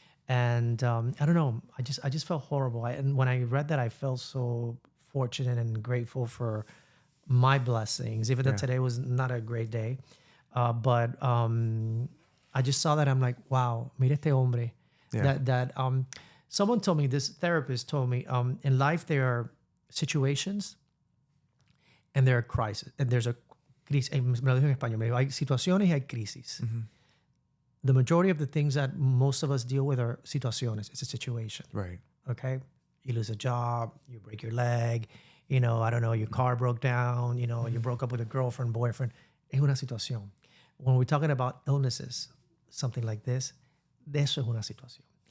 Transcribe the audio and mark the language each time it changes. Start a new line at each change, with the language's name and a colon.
English: And I don't know, I just felt horrible. And when I read that, I felt so fortunate and grateful for my blessings, even though today was not a great day. But I just saw that. I'm like, wow,
Spanish: mira este hombre.
English: Yeah. That someone told me, this therapist told me, in life there are situations and there are crises, and there's a
Spanish: me lo dijo en español, me dijo, hay situaciones y hay crisis.
English: The majority of the things that most of us deal with are situaciones. It's a situation. Right. Okay? You lose a job, you break your leg, you know, I don't know, your car broke down, you know, you broke up with a girlfriend, boyfriend.
Spanish: Es una situación.
English: When we're talking about illnesses, something like this,
Spanish: de eso es una situación.